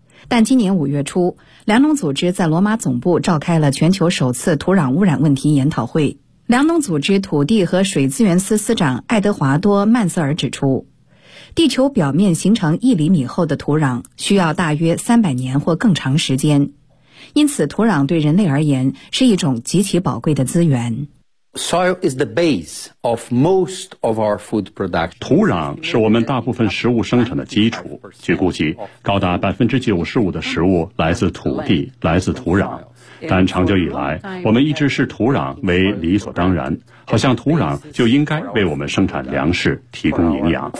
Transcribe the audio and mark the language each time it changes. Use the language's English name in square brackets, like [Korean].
[Chinese] 但今年5月初，粮农组织在罗马总部召开了全球首次土壤污染问题研讨会。粮农组织土地和水资源司司长爱德华多·曼瑟尔指出，地球表面形成1厘米厚的土壤需要大约300年或更长时间，因此土壤对人类而言是一种极其宝贵的资源。 [English] Soil is the base of most of our food production. [Chinese] 土壤是我们大部分食物生产的基础。据估计，高达95%的食物来自土地，来自土壤。但长久以来，我们一直视土壤为理所当然，好像土壤就应该为我们生产粮食提供营养。